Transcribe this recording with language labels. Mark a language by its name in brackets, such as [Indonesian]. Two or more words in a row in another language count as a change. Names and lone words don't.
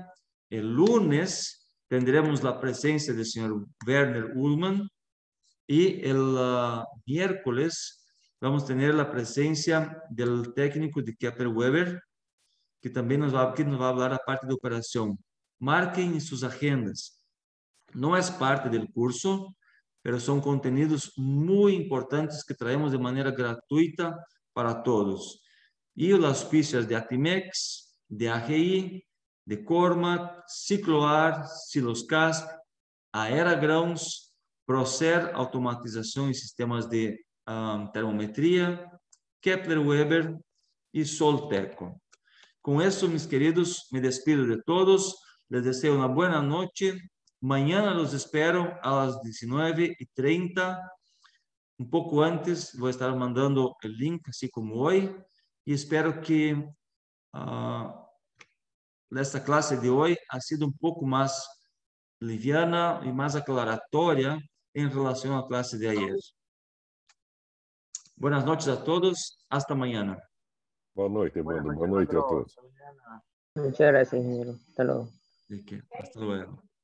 [Spanish] El lunes tendremos la presencia del señor Werner Ullmann, y el miércoles vamos a tener la presencia del técnico de Kepler Weber, que también nos va a hablar a parte de operación. Marquen en sus agendas. No es parte del curso, pero son contenidos muy importantes que traemos de manera gratuita para todos. Y los auspicios de Actimex, de AGI, de Cormac, Cicloar, Siloscasp, Aera Grãos, Procer, automatización y sistemas de termometría, Kepler Weber y Solteco. Con eso, mis queridos, me despido de todos. Les deseo una buena noche. Mañana los espero a las 19:30. Un poco antes voy a estar mandando el link, así como hoy. Y espero que esta clase de hoy ha sido un poco más liviana y más aclaratoria en relación a la clase de ayer. Buenas noches a todos. Hasta mañana. [Portuguese] Boa noite, Evandro. Boa noite a todos. [Spanish] Muchas gracias, ingeniero. Hasta luego. ¿De qué? Hasta luego.